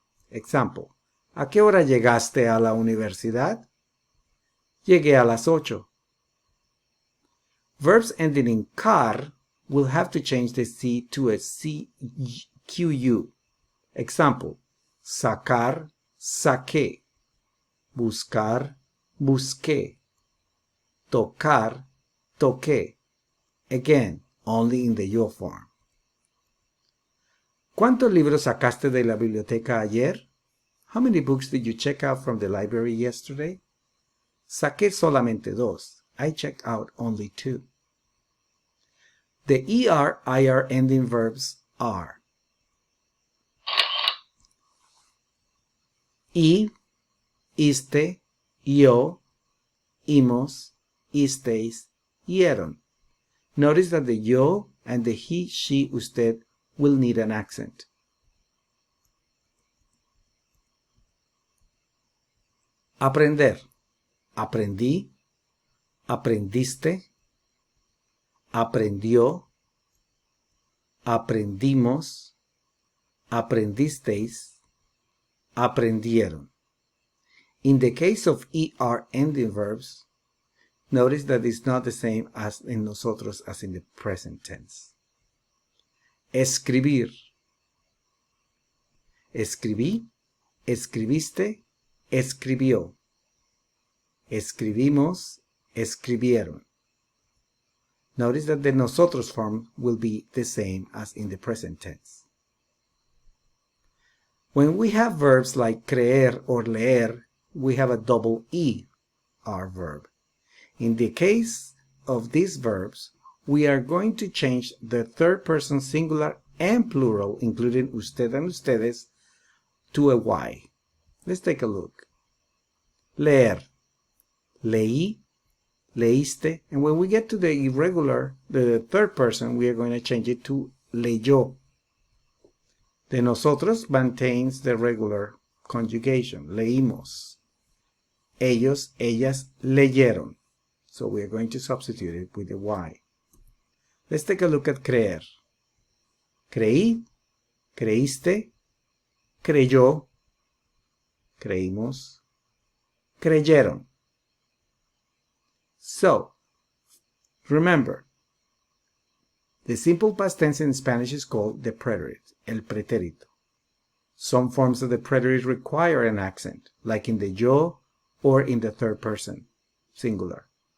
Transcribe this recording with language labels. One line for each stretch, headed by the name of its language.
Spanish: Example, ¿a qué hora llegaste a la universidad? Llegué a las 8.
English: Verbs ending in car will have to change the C to a CQU.
Spanish: Example, sacar, saqué. Buscar, busqué. Tocar, toqué.
English: Again, only in the yo form.
Spanish: ¿Cuántos libros sacaste de la biblioteca ayer?
English: How many books did you check out from the library yesterday?
Spanish: Saqué solamente 2.
English: I checked out only 2. The ER, IR ending verbs are y, iste, yo, imos, isteis, ieron. Notice that the yo and the he, she, usted will need an accent.
Spanish: Aprender. Aprendí, aprendiste, aprendió, aprendimos, aprendisteis, aprendieron.
English: In the case of ER ending verbs, notice that it's not the same as in nosotros as in the present tense.
Spanish: Escribir. Escribí, escribiste, escribió. Escribimos, escribieron.
English: Notice that the nosotros form will be the same as in the present tense. When we have verbs like creer or leer, we have a double ER verb. In the case of these verbs, we are going to change the third person singular and plural, including usted and ustedes, to a Y. Let's take a look. Leer.
Spanish: Leí, leíste,
English: and when we get to the irregular, the third person, we are going to change it to leyó. The nosotros maintains the regular conjugation, leímos.
Spanish: Ellos, ellas, leyeron.
English: So we are going to substitute it with a Y. Let's take a look at creer.
Spanish: Creí, creíste, creyó, creímos, creyeron.
English: So, remember, the simple past tense in Spanish is called the preterit, el pretérito. Some forms of the preterit require an accent, like in the yo or in the third person, singular.